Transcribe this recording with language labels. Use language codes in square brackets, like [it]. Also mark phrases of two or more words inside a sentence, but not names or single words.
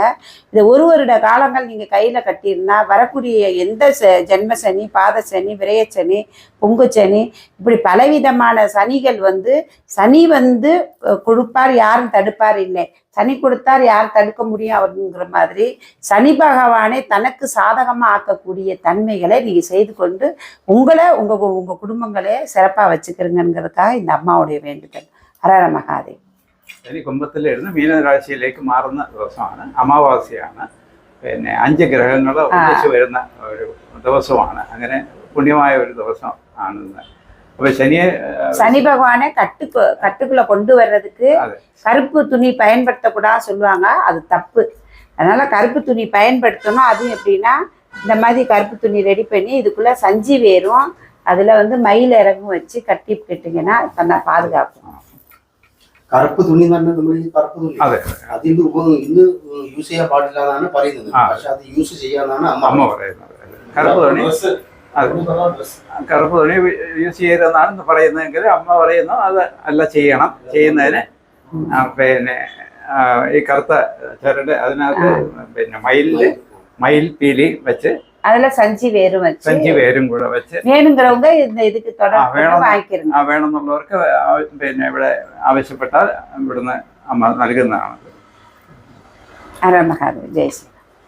[ta] இதை 1 வருட காலங்கள் நீங்க கையில கட்டியிருந்தா வரக்கூடிய எந்த ஜென்ம சனி, பாத சனி, விரயச்சனி, பொங்கு சனி, இப்படி பலவிதமான சனிகள் வந்து சனி வந்து கொடுப்பார், யாரும் தடுப்பார் இல்லை. சனி கொடுத்தார், யார் தடுக்க முடியும் அப்படிங்கிற மாதிரி சனி பகவானை தனக்கு சாதகமாக ஆக்கக்கூடிய தன்மைகளை நீங்க செய்து கொண்டு உங்களை உங்க குடும்பங்களே சிறப்பா வச்சுக்கிறங்கிறதுக்காக இந்த அம்மாவுடைய வேண்டுதல். ஹரஹர மகாதேவ். [ml] ശനി കുംഭത്തിലിരുന്ന് മീനരാശിയിലേക്ക് മാറുന്ന ദിവസമാണ്, അമാവാസിയാണ്. പിന്നെ 5 ഗ്രഹങ്ങൾ ഒന്നിച്ച് വരുന്ന ഒരു ദിവസമാണ്. അങ്ങനെ പുണ്യമായ ഒരു ദിവസം ആണ് ഇന്ന്. [ta] அப்ப சனி பகவானை கட்டுக்குள்ள கொண்டு வர்றதுக்கு கருப்பு துணி பயன்படுத்தக்கூடாது சொல்லுவாங்க. அது தப்பு. அதனால கருப்பு துணி பயன்படுத்தணும். அதுவும் எப்படின்னா, இந்த மாதிரி கருப்பு துணி ரெடி பண்ணி இதுக்குள்ள சஞ்சி வேரும் அதுல வந்து மயில் இறகும் வச்சு கட்டிக்கிட்டீங்கன்னா தன்னை பாதுகாக்கும். [ml] കറുപ്പ് തുണി തന്നെ നമ്മൾ ഈ കറുപ്പ് തുണി അതിന്റെ ഇന്ന് യൂസ് ചെയ്യാൻ പാടില്ലാന്നാണ് പറയുന്നത്. പക്ഷെ അത് യൂസ് ചെയ്യാന്നാണ് അമ്മ പറയുന്നത്. കറുപ്പ് തുണി യൂസ് ചെയ്തെന്നാണ് പറയുന്നതെങ്കിൽ അമ്മ പറയുന്നു അത് അല്ല ചെയ്യണം. ചെയ്യുന്നതിന് പിന്നെ ഈ കറുത്ത ചരട് അതിനകത്ത് പിന്നെ മയിൽ പീലി വെച്ച് [ta] அதுல சஞ்சி வேரும் [ml] കൂടെ വെച്ച് [ta] വേணுங்கிறவங்க இதுக்கு தொடர்பு വാങ്ങിக்கிறோம். [ml] വേണമെന്നുള്ളവർക്ക് പിന്നെ ഇവിടെ ആവശ്യപ്പെട്ടാൽ ഇവിടുന്ന് അമ്മ നൽകുന്നതാണ്. ഹരഹര മഹാദേവ്. ജയ് ശ്രീ.